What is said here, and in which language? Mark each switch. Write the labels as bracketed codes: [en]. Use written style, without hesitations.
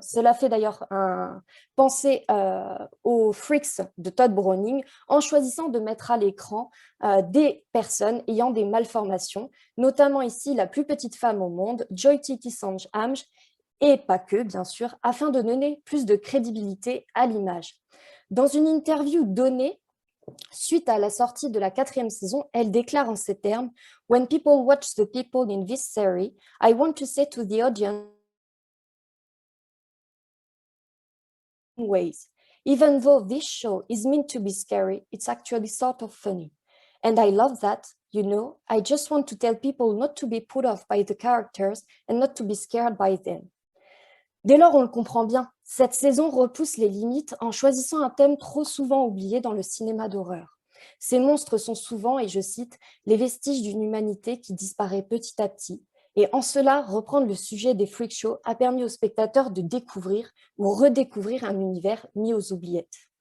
[fr] Cela fait d'ailleurs penser aux Freaks de Todd Browning en choisissant de mettre à l'écran des personnes ayant des malformations, notamment ici la plus petite femme au monde, Joy Tiki Sanj Amj, et pas que, bien sûr, afin de donner plus de crédibilité à l'image. Dans une interview donnée, suite à la sortie de la 4e saison, elle déclare en ces termes: [en] "When people watch the people in this series, I want to say to the audience ways. Even though this show is meant to be scary, it's actually sort of funny. And I love that, you know, I just want to tell people not to be put off by the characters and not to be scared by them." [fr] Dès lors, on le comprend bien, cette saison repousse les limites en choisissant un thème trop souvent oublié dans le cinéma d'horreur. Ces monstres sont souvent, et je cite, les vestiges d'une humanité qui disparaît petit à petit. Et en cela, reprendre le sujet des freak shows a permis aux spectateurs de découvrir ou redécouvrir un univers mis aux oubliettes.